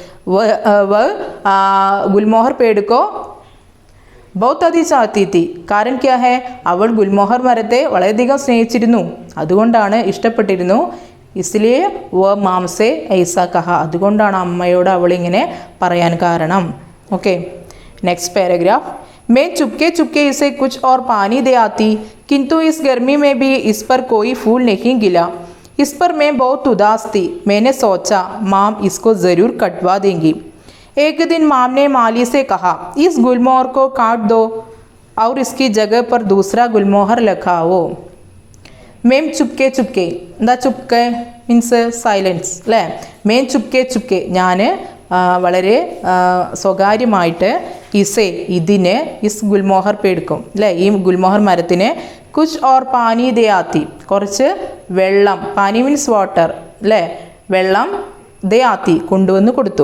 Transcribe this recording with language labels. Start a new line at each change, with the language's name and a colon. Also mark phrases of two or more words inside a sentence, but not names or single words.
Hindi: गुलमोहर पेड़ को बहुत अति चाहती थी,
Malayalam: കാരണം
Hindi: क्या है,
Malayalam: അവൾ ഗുൽമോഹർ മരത്തെ വളരെയധികം സ്നേഹിച്ചിരുന്നു, അതുകൊണ്ടാണ് ഇഷ്ടപ്പെട്ടിരുന്നു.
Hindi: इसलिए वह माँ से ऐसा कहा,
Malayalam: അതുകൊണ്ടാണ് അമ്മയോട് അവൾ ഇങ്ങനെ പറയാൻ കാരണം.
English: Okay. Next paragraph.
Hindi: मैं चुपके चुपके इसे कुछ और पानी दे आती, किंतु इस गर्मी में भी इस पर कोई फूल नहीं गिला. इस पर मैं बहुत उदास थी. मैंने सोचा माम इसको ज़रूर कटवा देंगी. एक दिन माम ने माली से कहा, इस गुलमोहर को काट दो और इसकी जगह पर दूसरा गुलमोहर लगाओ. मैं चुपके चुपके, എന്താ ചുപ്കെ
English: means silence
Hindi: അല്ലേ. मैं चुपके चुपके,
Malayalam: ഞാൻ വളരെ സ്വകാര്യമായിട്ട്,
Hindi: ഇസെ ഇതിന്, इस गुलमोहर पेड़ को
Malayalam: അല്ലേ, ഈ ഗുൽമോഹർ മരത്തിന്,
Hindi: कुछ और पानी दे आती,
Malayalam: കുറച്ച് വെള്ളം,
Hindi: പാനി
English: means water
Malayalam: അല്ലേ, വെള്ളം,
Hindi: दे आती
Malayalam: കൊണ്ടുവന്ന് കൊടുത്തു.